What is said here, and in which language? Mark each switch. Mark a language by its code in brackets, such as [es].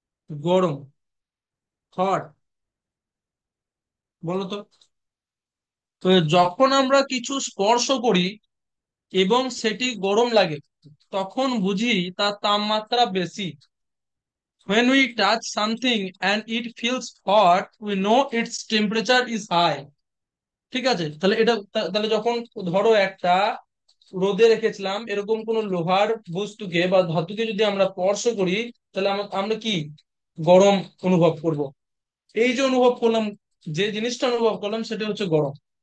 [bn] গরম, হট, বলো তো। তো যখন আমরা কিছু স্পর্শ করি এবং সেটি গরম লাগে, তখন বুঝি তার তাপমাত্রা বেশি। [en] When we touch something and it feels hot, we know its temperature is high. [bn] ঠিক আছে, তাহলে এটা তাহলে যখন ধরো একটা রোদে রেখেছিলাম এরকম কোন লোহার বস্তুকে বা ধাতুকে যদি আমরা স্পর্শ করি, তাহলে আমরা কি গরম অনুভব করব। এই যে অনুভব করলাম, যে জিনিসটা অনুভব করলাম সেটা হচ্ছে গরম।